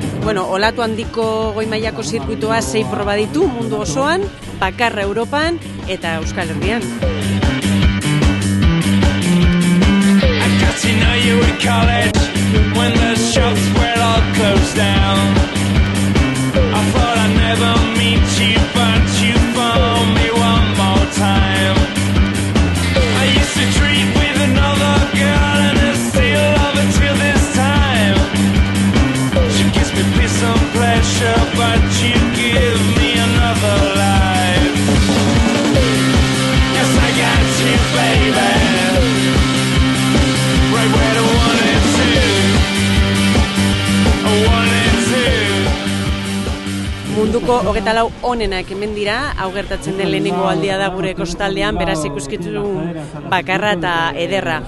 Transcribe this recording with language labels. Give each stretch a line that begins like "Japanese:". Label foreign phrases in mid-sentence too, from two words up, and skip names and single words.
Basque: Bueno, olatu handiko goi mailako zirkuitoa 6 proba ditu mundu osoan, bakarra Europan eta Euskal Herrian.
English: You know you were college when the shops were all closed down. I thought I'd never meet you, but you found me one more time. I used to dream with another girl and I still love her till this time. She gives me peace and pleasure, but you give me another life. Yes, I got you, baby.
Basque: Munduko 24 onenak hemen dira, hau gertatzen den lehenengo aldia da gure kostaldean, beraz ikuskizun bakarra eta ederra.